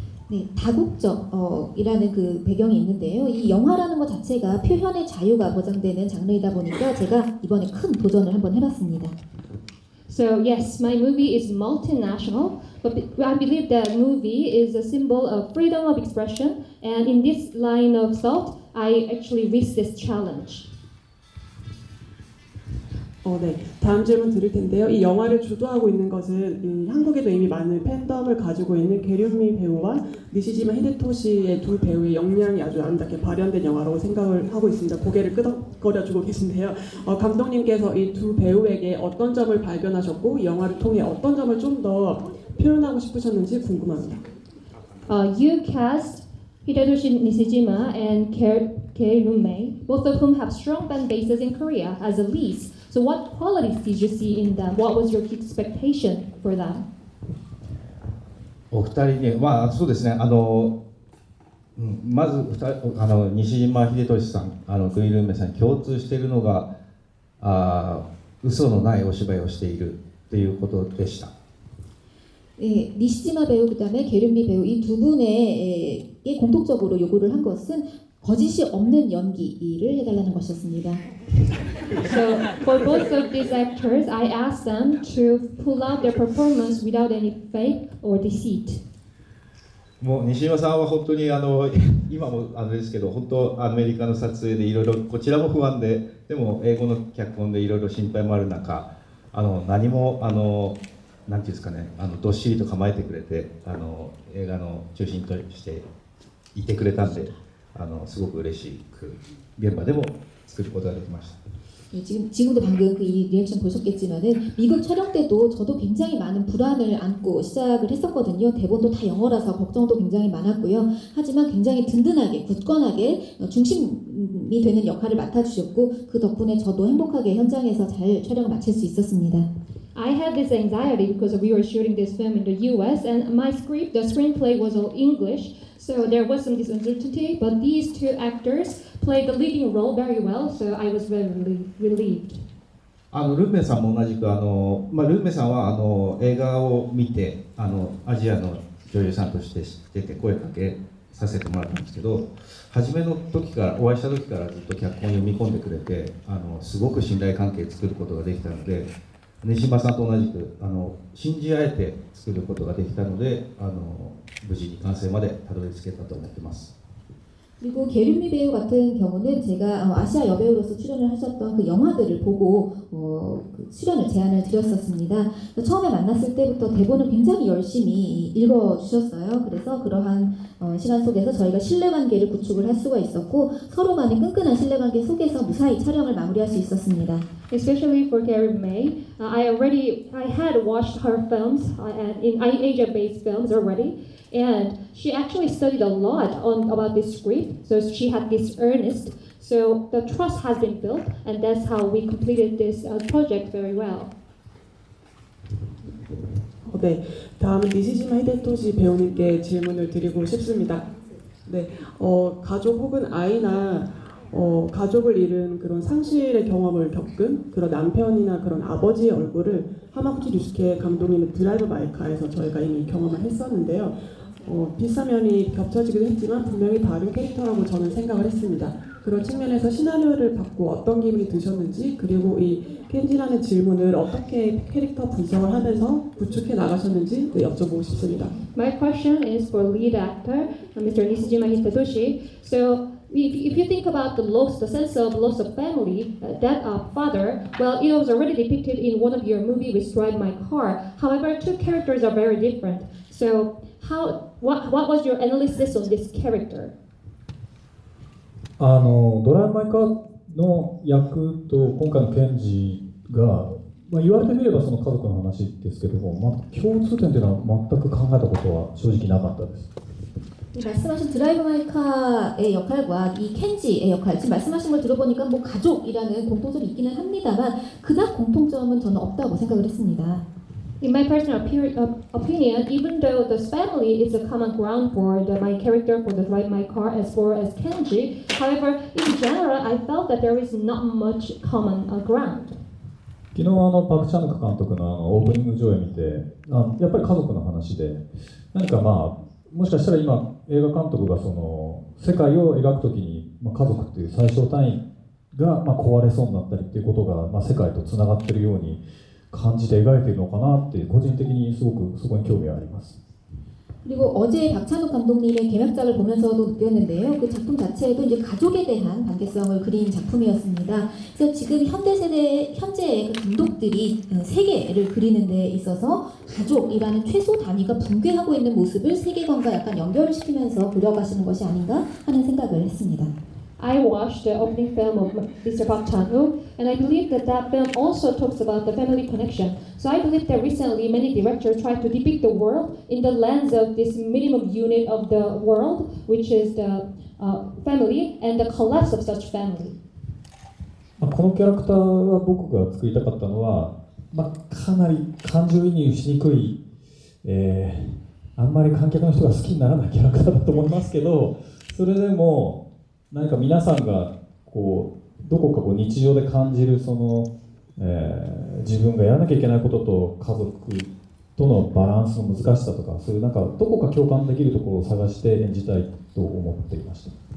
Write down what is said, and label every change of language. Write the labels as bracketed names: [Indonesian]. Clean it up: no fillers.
[Korean] 네, 다국적이라는 그 배경이 있는데요. 이 영화라는 것 자체가 표현의 자유가 보장되는 장르이다 보니까 제가 이번에 큰 도전을 한번 해봤습니다. [English] So yes, my movie is multinational, but I believe that movie is a symbol of freedom of expression, and in this line of thought, I actually risked this challenge. [Korean] 네. 다음 질문 드릴 텐데요. 이 영화를 주도하고 있는 것은 한국에도 이미 많은 팬덤을 가지고 있는 게륜미 배우와 니시지마 히데토시의 두 배우의 역량이 아주 아름답게 발현된 영화라고 생각을 하고 있습니다. 고개를 끄덕거려주고 계신데요. 감독님께서 이 두 배우에게 어떤 점을 발견하셨고 이 영화를 통해 어떤 점을 좀 더 표현하고 싶으셨는지 궁금합니다. [English] You cast Hidetoshi Nishijima and Kei-Rumei, both of whom have strong fan bases in Korea, as a leads. So what qualities did you see in them? What was your expectation for them? [Japanese] お二人にそうですねまず西島秀俊さんクイルンメさんに共通しているのが嘘のないお芝居をしているということでした。 [Korean] 네, 니시지마 배우 그다음에 게륜미 배우 이 두 분에게 공통적으로 요구를 한 것은 거짓이 없는 연기를 해달라는 것이었습니다. [English] So for both of these actors, I asked them to pull out their performance without any fake or deceit. [Japanese] もう西島さんは本当に今もですけど本当アメリカの撮影でいろいろこちらも不安ででも英語の脚本でいろいろ心配もある中何もなんていうんですかねどっしりと構えてくれて映画の中心としていてくれたんですごく嬉しく現場でも作ることができました。 [Korean] 지금도 방금 그 이 리액션 보셨겠지만은 미국 촬영 때도 저도 굉장히 많은 불안을 안고 시작을 했었거든요. 대본도 다 영어라서 걱정도 굉장히 많았고요. 하지만 굉장히 든든하게 굳건하게 중심이 되는 역할을 맡아주셨고 그 덕분에 저도 행복하게 현장에서 잘 촬영을 마칠 수 있었습니다. [English] I had this anxiety because we were shooting this film in the U.S. and the screenplay was all English, so there was some uncertainty. But these two actors played the leading role very well, so I was very relieved. [Japanese] ルンメさんも同じくルンメさんは映画を見てアジアの女優さんとして知ってて声かけさせてもらったんですけど初めの時からお会いした時からずっと脚本を読み込んでくれてすごく信頼関係を作ることができたので西島さんと同じく信じ合えて作ることができたので無事に完成までたどり着けたと思ってます。 [Korean] 그리고 게륜미 배우 같은 경우는 제가 아시아 여배우로서 출연을 하셨던 그 영화들을 보고 그 출연을 제안을 드렸었습니다. 처음에 만났을 때부터 대본을 굉장히 열심히 읽어주셨어요. 그래서 그러한 시간 속에서 저희가 신뢰관계를 구축을 할 수가 있었고 서로 간의 끈끈한 신뢰관계 속에서 무사히 촬영을 마무리할 수 있었습니다. [English] Especially for Gary May, I had watched her films in Asia-based films already, and she actually studied a lot about this script. So she had this earnest. So the trust has been built, and that's how we completed this project very well. [Korean] 네, 다음은 니시지마 히데토시 배우님께 질문을 드리고 싶습니다. 네, 가족 혹은 아이나 가족을 잃은 그런 상실의 경험을 겪은 그런 남편이나 그런 아버지의 얼굴을 하마구치 류스케 감독님의 드라이브 마이 카에서 저희가 이미 경험을 했었는데요. 비슷한 면이 겹쳐지기도 했지만 분명히 다른 캐릭터라고 저는 생각을 했습니다. 그런 측면에서 시나리오를 받고 어떤 기분이 드셨는지, 그리고 이 켄지라는 질문을 어떻게 캐릭터 분석을 하면서 구축해 나가셨는지 여쭤보고 싶습니다. [English] My question is for lead actor, Mr. Nishijima Hitoshi. So, if you think about the sense of loss of family, that father, well, it was already depicted in one of your movies with Drive My Car. However, two characters are very different. So, what was your analysis on this character? [Japanese] ドライブ・マイ・カーの役と今回のケンジが、言われてみればその家族の話ですけども、共通点というのは全く考えたことは正直なかったです。 [Korean] 말씀하신 드라이브 마이 카의 역할과 이 켄지의 역할, 지금 말씀하신 걸 들어보니까 뭐 가족이라는 공통점이 있기는 합니다만 그닥 공통점은 저는 없다고 생각을 했습니다. [English] In my personal opinion, even though the family is a common ground for my character for the Drive My Car as well as Kenji, however, in general, I felt that there is not much common ground. [Japanese] 昨日パク・チャヌク監督のオープニング上映見て、やっぱり家族の話で、何かもしかしたら今映画監督がその世界を描くときに、家族っていう最小単位が壊れそうになったりっていうことが、世界とつながっているように感じて描いているのかなって個人的にすごくそこに興味があります。 [Korean] 그리고 어제 박찬욱 감독님의 개막작을 보면서도 느꼈는데요. 그 작품 자체에도 이제 가족에 대한 관계성을 그린 작품이었습니다. 그래서 지금 현대의 그 감독들이 세계를 그리는 데 있어서 가족이라는 최소 단위가 붕괴하고 있는 모습을 세계관과 약간 연결을 시키면서 그려가시는 것이 아닌가 하는 생각을 했습니다. [English] I watched the opening film of Mr. Park Chan-wook, and I believe that film also talks about the family connection. So I believe that recently many directors try to depict the world in the lens of this minimum unit of the world, which is the family and the collapse of such family. [Japanese] このキャラクターは僕が作りたかったのは、かなり感情移入しにくい、あんまり観客の人が好きにならないキャラクターだと思いますけど、それでも何か皆さんがどこか日常で感じるその、自分がやらなきゃいけないことと家族とのバランスの難しさとか、そういうどこか共感できるところを探して演じたいと思っていました。